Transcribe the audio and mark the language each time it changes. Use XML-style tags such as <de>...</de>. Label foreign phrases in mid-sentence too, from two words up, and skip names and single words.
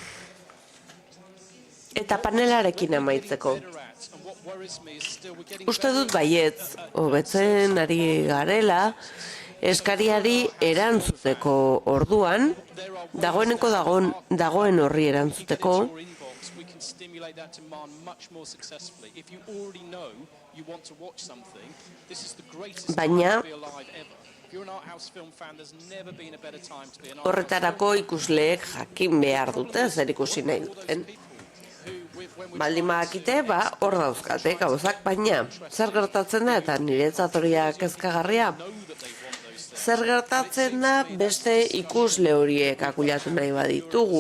<eu>Eta panelarekin amaitzeko. Uste dut baietz, hobetzen ari garela, eskariari erantzuteko orduan, dagoen horri erantzuteko,</eu> <en>networks, we can stimulate that demand much more successfully. If you already know you want to watch something, this is the greatest</en> <eu>Baina-</eu> <en>time to be alive ever. If you're an art house film fan, there's never been a better time to be an art house</en> <eu>Horretarako ikusleek jakin behar dute zer ikusi nahi duten. Baldin badakite, hor dauzkate gauzak, baina zer gertatzen da eta niretzat horia kezkagarria? Zer gertatzen da beste ikusle horiek akulatu nahi baditugu?</eu>